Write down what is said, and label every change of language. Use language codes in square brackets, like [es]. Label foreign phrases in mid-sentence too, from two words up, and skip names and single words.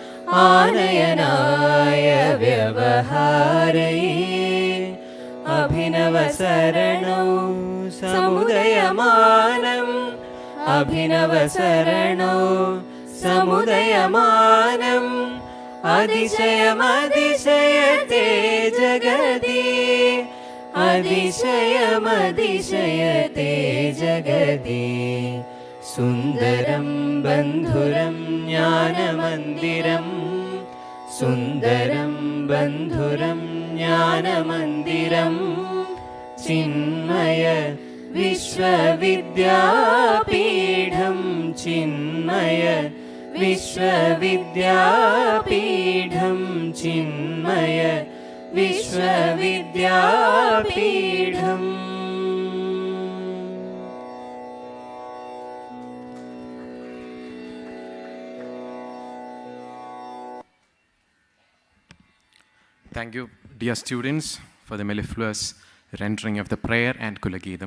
[sa] आनयनाय व्यवहारे अभिनवसरणौ समुदयमानम् अभिनवसरणौ समुदयमानम् अतिशयमतिशयत्ते जगति अतिशयमतिशयत्ते जगति सुन्दरं बन्धुरं ज्ञानमन्दिरं सुन्दरं बन्धुरं ज्ञानमन्दिरं चिन्मय विश्वविद्यापीठं चिन्मय विश्वविद्यापीठं चिन्मय विश्वविद्यापीठं. [en] Thank you, dear students, for the mellifluous rendering of the prayer and Kulagidam.